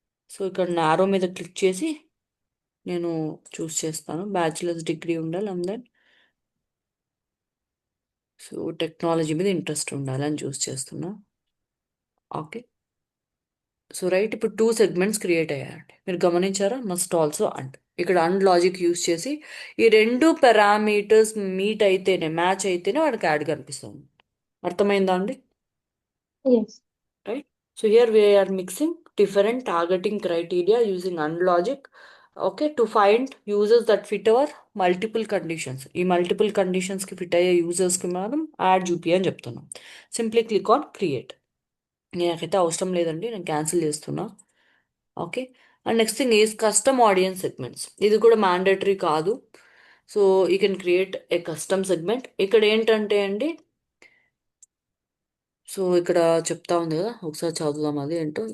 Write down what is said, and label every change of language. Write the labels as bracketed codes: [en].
[te] So ఇక్కడ narrow మీద click చేసి నేను చూస్ చేస్తాను, బ్యాచులర్స్ డిగ్రీ ఉండాలి అండ్ దెన్ సో టెక్నాలజీ మీద ఇంట్రెస్ట్ ఉండాలి అని చూస్ చేస్తున్నా. ఓకే. సో రైట్, ఇప్పుడు 2 సెగ్మెంట్స్ క్రియేట్ అయ్యాయండి. మీరు గమనించారా? మస్ట్ ఆల్సో అండ్ ఇక్కడ అండ్ లాజిక్ యూస్ చేసి ఈ 2 పారామీటర్స్ మీట్ అయితేనే, మ్యాచ్ అయితేనే వాడికి యాడ్ కనిపిస్తుంది. అర్థమైందా అండి? [en] Yes. Right? So here we are mixing different targeting criteria using AND logic, okay, to find users that fit our multiple conditions. [te] ఈ మల్టిపుల్ కండిషన్స్ కి ఫిట్ అయ్యే యూజర్స్ కి మనం యాడ్ చూపి అని చెప్తున్నాం. [en] Simply click on create. [te] నాకైతే అవసరం లేదండి, నేను క్యాన్సిల్ చేస్తున్నా. Okay. [en] And next thing is custom audience segments. [te] ఇది కూడా మ్యాండేటరీ కాదు. [en] So you can create a custom segment. [te] ఇక్కడ ఏంటంటే అండి, సో ఇక్కడ చెప్తా ఉంది కదా, ఒకసారి చదువుదాం అది ఏంటో.